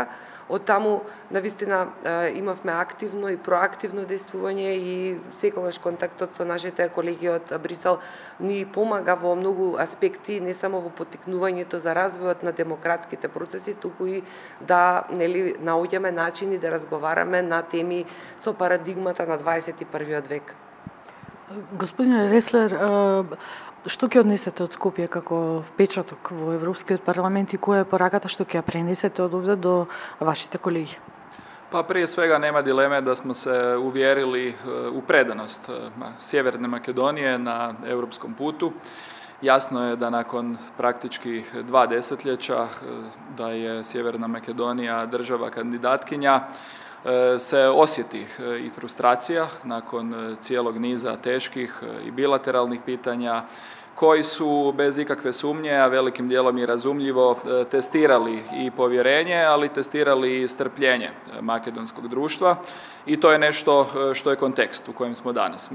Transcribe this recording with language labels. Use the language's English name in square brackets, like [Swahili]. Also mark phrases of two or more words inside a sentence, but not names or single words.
[Macedonian] Од таму, навистина, имавме активно и проактивно действување и секогаш контактот со нашите колеги од Брисел ни помага во многу аспекти, не само во поттикнувањето за развојот на демократските процеси, туку и да наоѓаме начини да разговараме на теми со парадигмата на 21. век. Господине Реслер, што ќе однесете од Скопје како впечаток во Европскиот парламент и која е пораката што ќе ја пренесете од овде до вашите колеги? [Croatian] Pa prije svega nema dileme da smo se uvjerili u predanost Sjeverne Makedonije na europskom putu. Jasno je da nakon praktički 2 desetljeća da je Sjeverna Makedonija država kandidatkinja se osjeti i frustracija nakon cijelog niza teških i bilateralnih pitanja koji su bez ikakve sumnje, a velikim dijelom i razumljivo, testirali i povjerenje, ali testirali i strpljenje makedonskog društva i to je nešto što je kontekst u kojem smo danas.